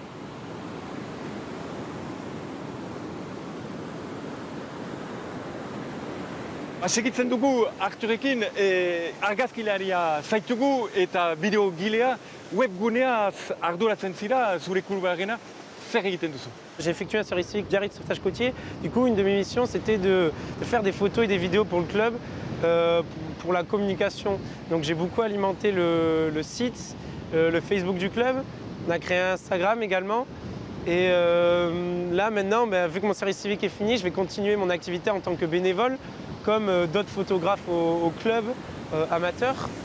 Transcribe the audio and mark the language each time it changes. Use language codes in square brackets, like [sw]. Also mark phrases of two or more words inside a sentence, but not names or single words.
[eu] Segitzen dugu Arturekin, argazkilaria zaitugu eta bideogilea, webguneaz arduratzen zira zure klubarena, zer egiten duzu? [fr] J'ai effectué un service civique Biarritz Sauvetage Côtier. Du coup, une de mes missions, c'était de faire des photos et des vidéos pour le club, pour la communication. Donc j'ai beaucoup alimenté le site, le Facebook du club. On a créé un Instagram également. Et là, maintenant, vu que mon service civique est fini, je vais continuer mon activité en tant que bénévole, comme d'autres photographes au club amateur.